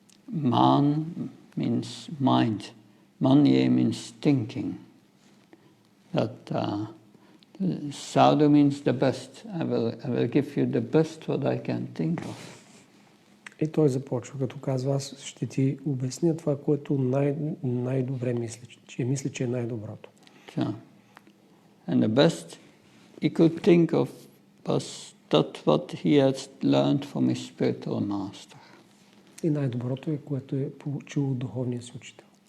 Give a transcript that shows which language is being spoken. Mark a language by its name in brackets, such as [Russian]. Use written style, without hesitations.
[English] Man means mind. Manye means thinking. That sadhu means the best. I will give you the best what I can think of. [Bulgarian] И той започва, като казва, аз ще ти обясня това, което най-добре мисля, че е най-доброто. Yeah. [English] And the best he could think of was that what he had learned from his spiritual master. [Bulgarian] И най-доброто е, което е получил от духовния си учител.